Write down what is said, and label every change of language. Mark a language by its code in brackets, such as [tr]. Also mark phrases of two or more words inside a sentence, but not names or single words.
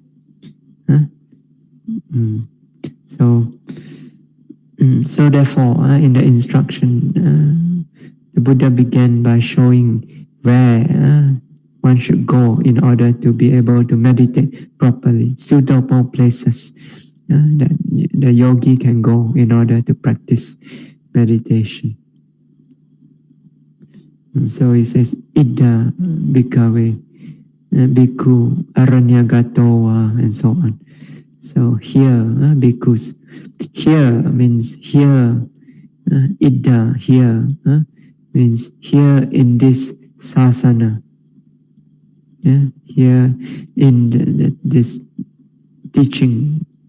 [en] So therefore, in the instruction, the Buddha began by showing where one should go in order to be able to meditate properly, suitable places that the yogi can go in order to practice meditation. So he says, [pi] Idda bhikkhave, bhikkhu, aranyagato, [en] and so on. So here, bhikkhus, here means here, idda, here, means here in this sasana, here in this teaching.